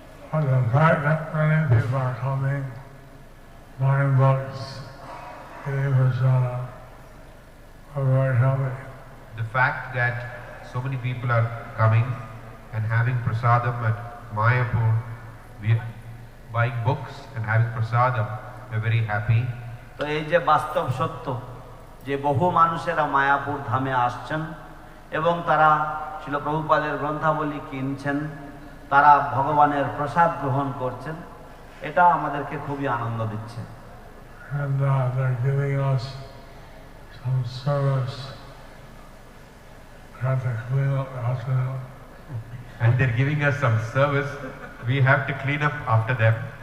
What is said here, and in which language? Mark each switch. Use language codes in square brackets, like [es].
[en] But the fact that many people are coming, buying books, getting prasada, are very happy. The fact that so many people are coming and having prasadam at Mayapur, we are buying books and having prasadam, we are very happy. [bn] তো এই যে বাস্তব সত্য যে বহু মানুষেরা মায়াপুর ধামে আসছেন এবং তারা শ্রীল প্রভুপাদের গ্রন্থাবলী কিনছেন, তারা ভগবানের প্রসাদ গ্রহণ করছেন, এটা আমাদেরকে খুবই আনন্দ দিচ্ছে। [en] And they're giving us some service. We have to clean up after them. And they're giving us some service, we have to clean up after them.